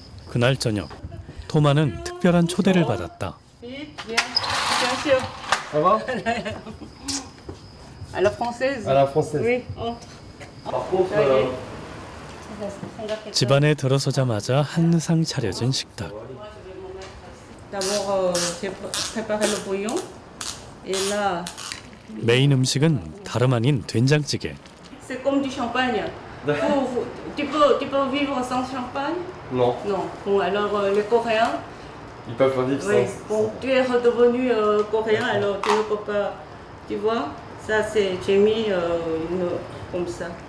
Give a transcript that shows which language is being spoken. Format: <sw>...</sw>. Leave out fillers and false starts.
<ko>그날 저녁, 토마는 특별한 초대를 받았다.</ko> <fr>Ça va? À la française. À la française. Oui, entre. Par contre,</fr> <ko>집안에 들어서자마자 한상 차려진 식탁.</ko> <fr>D'abord, j'ai préparé le bouillon. Et là,</fr> <ko>메인 음식은 다름 아닌 된장찌개.</ko> <fr>c'est comme du champagne. Tu peux vivre sans champagne? non, Non. Bon, alors les Coréens, ils peuvent pas vivre oui, sans. bon, tu es redevenu coréen, alors tu ne peux pas. Tu vois, ça c'est, j'ai mis comme ça.</fr>